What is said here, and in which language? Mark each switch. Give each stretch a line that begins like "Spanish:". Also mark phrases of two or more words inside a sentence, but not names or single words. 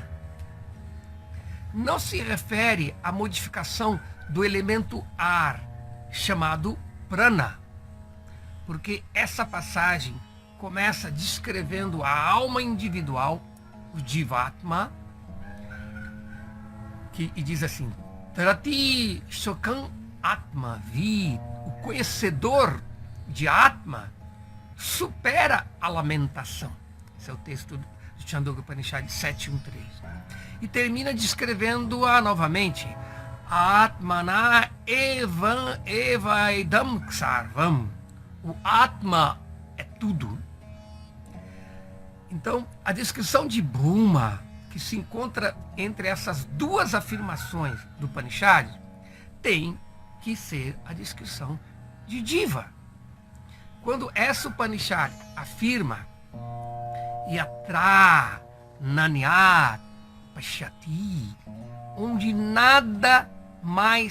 Portuguese: Não se refere à modificação do elemento ar, chamado prana, porque essa passagem começa descrevendo a alma individual, o Jivatma, e diz assim:
Sanskrit: तरति शोकम् आत्मवित्,
Portuguese: o conhecedor de Atma, supera a lamentação. Esse é o texto de Chandogya Upanishad 7.1.3. E termina descrevendo-a novamente.
Sanskrit: आत्मैवेदं सर्वम्.
Portuguese: O Atma é tudo. Então, a descrição de Brahma, que se encontra entre essas duas afirmações do Upanishad, tem que ser a descrição de Jiva. Quando essa Upanishad afirma
Sanskrit: यत्र नान्यत् पश्यति,
Portuguese: onde nada mais